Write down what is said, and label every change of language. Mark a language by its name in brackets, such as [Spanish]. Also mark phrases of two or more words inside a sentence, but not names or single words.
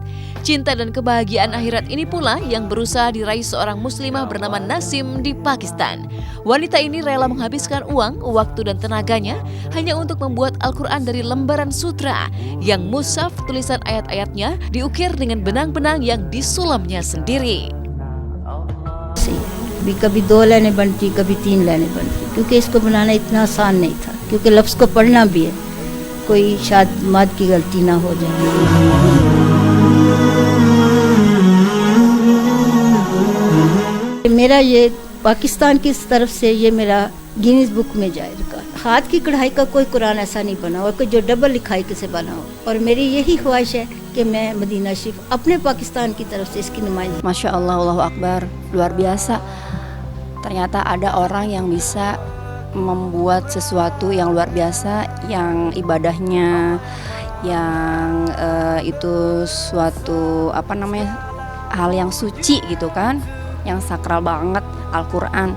[Indonesian] Cinta dan kebahagiaan akhirat ini pula yang berusaha diraih seorang muslimah bernama Nasim di Pakistan. Wanita ini rela menghabiskan uang, waktu dan tenaganya hanya untuk membuat Al-Quran dari lembaran sutra yang mushaf tulisan ayat-ayatnya diukir dengan benang-benang yang disulamnya sendiri. [Urdu] کبھی 2 لائنیں بنتی، کبھی 3 لائنیں بنتی، کیونکہ اس کو بنانا اتنا آسان نہیں تھا، کیونکہ لفظ کو پڑھنا بھی ہے، کوئی شاید مد کی غلطی نہ ہو جائے. میرا یہ پاکستان کی طرف سے یہ میرا گنیز بک میں جائے گا. ہاتھ کی کڑھائی کا کوئی قرآن ایسا نہیں بنا اور کوئی جو ڈبل لکھائی سے بنا ہو، اور میری یہی خواہش ہے کہ میں مدینہ شریف اپنے پاکستان کی طرف سے اس کی نمائندگی. [Arabic] ما شاء الله، الله أكبر, [Indonesian] luar biasa. Ternyata ada orang yang bisa membuat sesuatu yang luar biasa, yang ibadahnya, yang itu suatu hal yang suci gitu kan, yang sakral banget, Al-Quran.